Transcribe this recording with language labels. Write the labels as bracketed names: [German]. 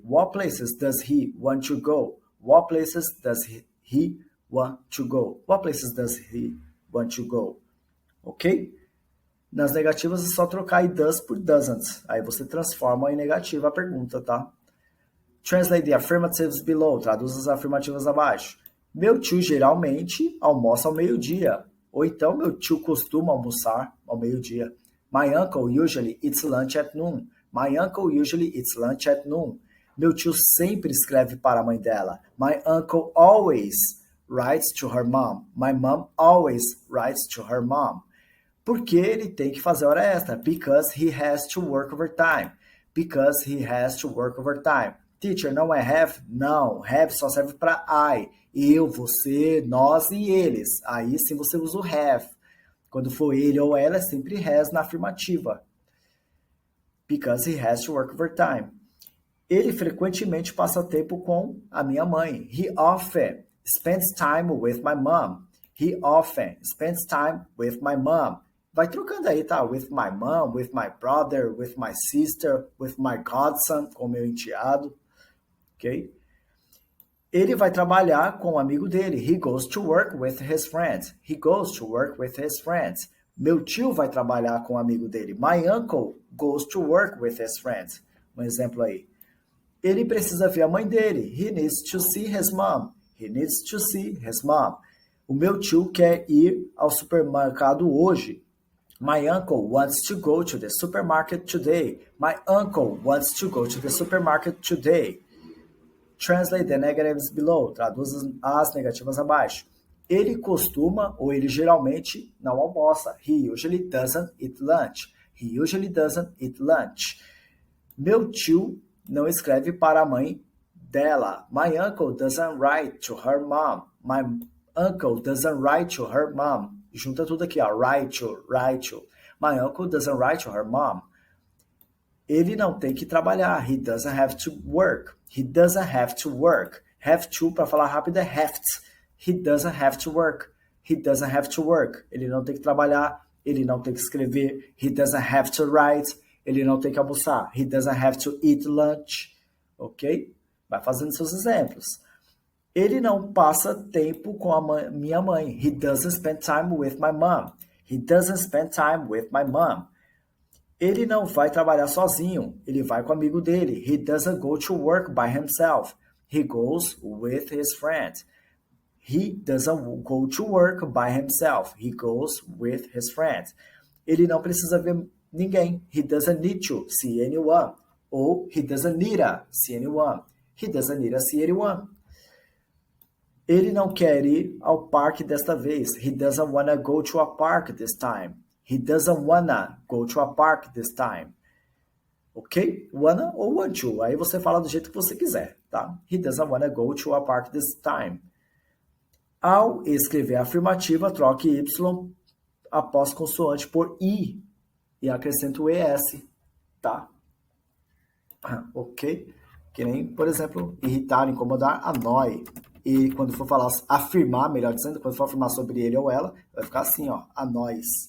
[English] What places does he want to go? What places does he want to go? What places does he want to go? Ok? [Portuguese] Nas negativas é só trocar does por doesn't. Aí você transforma em negativa a pergunta, tá? [English] Translate the affirmatives below. [Portuguese] Traduz as afirmativas abaixo. Meu tio geralmente almoça ao meio-dia. Ou então, meu tio costuma almoçar ao meio-dia. [English] My uncle usually eats lunch at noon. My uncle usually eats lunch at noon. Meu tio sempre escreve para a mãe dela. My uncle always writes to her mom. My mom always writes to her mom. [Portuguese] Porque ele tem que fazer hora extra. [English] Because he has to work overtime. Because he has to work overtime. [Portuguese] Teacher, não é have? Não, have só serve para I. Eu, você, nós e eles. Aí sim você usa o have. Quando for ele ou ela, é sempre has na afirmativa. [English] Because he has to work overtime. [Portuguese] Ele frequentemente passa tempo com a minha mãe. [English] He often spends time with my mom. He often spends time with my mom. [Portuguese] Vai trocando aí, tá? [English] With my mom, with my brother, with my sister, with my godson, [Portuguese] com meu enteado. [English] Ok? [Portuguese] Ele vai trabalhar com o amigo dele. [English] He goes to work with his friends. He goes to work with his friends. [Portuguese] Meu tio vai trabalhar com o amigo dele. [English] My uncle goes to work with his friends. [Portuguese] Um exemplo aí. Ele precisa ver a mãe dele. [English] He needs to see his mom. He needs to see his mom. [Portuguese] O meu tio quer ir ao supermercado hoje. [English] My uncle wants to go to the supermarket today. My uncle wants to go to the supermarket today. Translate the negatives below. [Portuguese] Traduz as negativas abaixo. Ele costuma ou ele geralmente não almoça. [English] He usually doesn't eat lunch. He usually doesn't eat lunch. [Portuguese] Meu tio não escreve para a mãe dela. [English] My uncle doesn't write to her mom. My uncle doesn't write to her mom. [Portuguese] Junta tudo aqui, ó. [English] Write to, write to. My uncle doesn't write to her mom. [Portuguese] Ele não tem que trabalhar. [English] He doesn't have to work. He doesn't have to work. Have to, para falar rápido, é have to. He doesn't have to work. He doesn't have to work. [Portuguese] Ele não tem que trabalhar. Ele não tem que escrever. [English] He doesn't have to write. [Portuguese] Ele não tem que almoçar. [English] He doesn't have to eat lunch. Ok? [Portuguese] Vai fazendo seus exemplos. Ele não passa tempo com a minha mãe. [English] He doesn't spend time with my mom. He doesn't spend time with my mom. [Portuguese] Ele não vai trabalhar sozinho. Ele vai com o amigo dele. [English] He doesn't go to work by himself. He goes with his friend. He doesn't go to work by himself. He goes with his friend. [Portuguese] Ele não precisa ver ninguém. [English] He doesn't need to see anyone. Ou he doesn't need to see anyone. He doesn't need to see anyone. [Portuguese] Ele não quer ir ao parque desta vez. [English] He doesn't wanna go to a park this time. He doesn't wanna go to a park this time. Ok? Wanna ou want to. [Portuguese] Aí você fala do jeito que você quiser, tá? [English] He doesn't wanna go to a park this time. [Portuguese] Ao escrever a afirmativa, troque Y após consoante por I e acrescente o ES, tá? Ok? Que nem, por exemplo, irritar, incomodar, annoy. E quando for falar, afirmar, melhor dizendo, quando for afirmar sobre ele ou ela, vai ficar assim, ó, annoys.